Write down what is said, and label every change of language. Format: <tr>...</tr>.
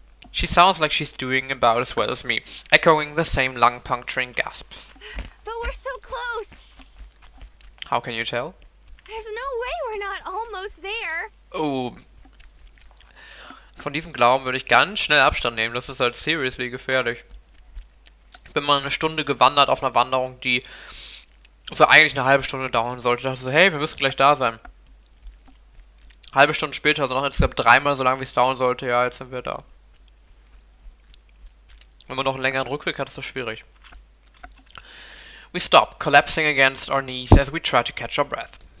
<en>She sounds like she's doing about as well as me, echoing the same lung-puncturing gasps. But we're so close. How can you tell? There's no way we're not almost there. Oh.</en> <de>Von diesem Glauben würde ich ganz schnell Abstand nehmen. Das ist halt seriously gefährlich. Ich bin mal eine Stunde gewandert auf einer Wanderung, die so eigentlich eine halbe Stunde dauern sollte. Ich dachte so, hey, wir müssen gleich da sein. Halbe Stunde später, also noch insgesamt dreimal so lange, wie es dauern sollte. Ja, jetzt sind wir da. Wenn man noch einen längeren Rückweg hat, ist das schwierig.</de> <en>We stop, collapsing against our knees as we try to catch our breath.</en>